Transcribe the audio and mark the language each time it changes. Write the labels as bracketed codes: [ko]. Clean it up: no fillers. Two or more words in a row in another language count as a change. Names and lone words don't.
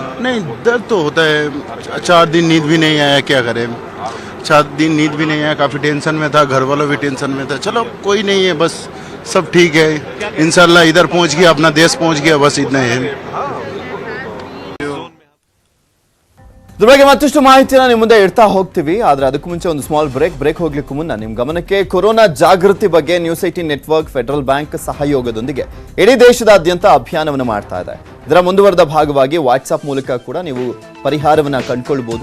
[hi] नहीं, दर्द तो होता है। 4 दिन नींद भी नहीं आया, क्या करें। 4 दिन नींद भी नहीं आया, काफ़ी टेंशन में था, घर वालों भी टेंशन में था। चलो कोई नहीं है, बस सब ठीक है इंशाल्लाह। इधर पहुँच गया, अपना देश पहुँच गया, बस इतना है। [kn] ಇದ್ರ ಬಗ್ಗೆ ಮತ್ತಷ್ಟು ಮಾಹಿತಿನ ನಿಮ್ಮ ಮುಂದೆ ಇಡ್ತಾ ಹೋಗ್ತೀವಿ. ಆದ್ರೆ ಅದಕ್ಕೂ ಮುಂಚೆ ಒಂದು [en] small break [kn] ಹೋಗ್ಲಿಕ್ಕೂ ಮುನ್ನ ನಿಮ್ಮ ಗಮನಕ್ಕೆ ಕೊರೋನಾ ಜಾಗೃತಿ ಬಗ್ಗೆ ನ್ಯೂಸ್ 18 ನೆಟ್ವರ್ಕ್ ಫೆಡರಲ್ ಬ್ಯಾಂಕ್ ಸಹಯೋಗದೊಂದಿಗೆ ಇಡೀ ದೇಶದಾದ್ಯಂತ ಅಭಿಯಾನವನ್ನು ಮಾಡ್ತಾ ಇದೆ. ಇದರ ಮುಂದುವರೆದ ಭಾಗವಾಗಿ ವಾಟ್ಸ್ಆಪ್ ಮೂಲಕ ಕೂಡ ನೀವು ಪರಿಹಾರವನ್ನ ಕಂಡುಕೊಳ್ಬಹುದು.